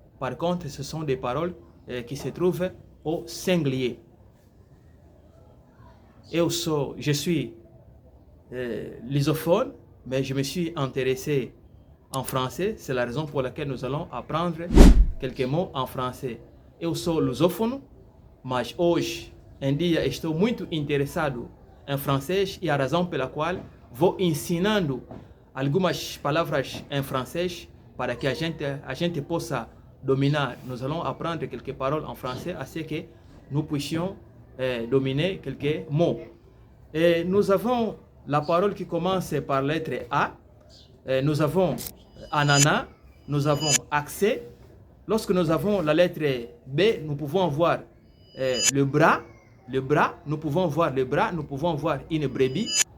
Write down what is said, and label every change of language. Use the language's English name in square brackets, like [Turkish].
[French] Par contre, ce sont des paroles qui se trouvent au singulier. Et aussi, je suis lusophone, mais je me suis intéressé en français. C'est la raison pour laquelle nous allons apprendre quelques mots em français. [Portuguese] Eu sou lusófono, mas hoje em dia estou muito interessado em francês e a razão pela qual vou ensinando algumas palavras em francês para que a gente possa dominar. [French] Nous allons apprendre quelques paroles en français afin que nous puissions dominer quelques mots. Et nous avons la parole qui commence par la lettre A. Nous avons ananas, nous avons accès. Lorsque nous avons la lettre B, nous pouvons voir le bras, nous pouvons voir le bras, nous pouvons voir une brebis.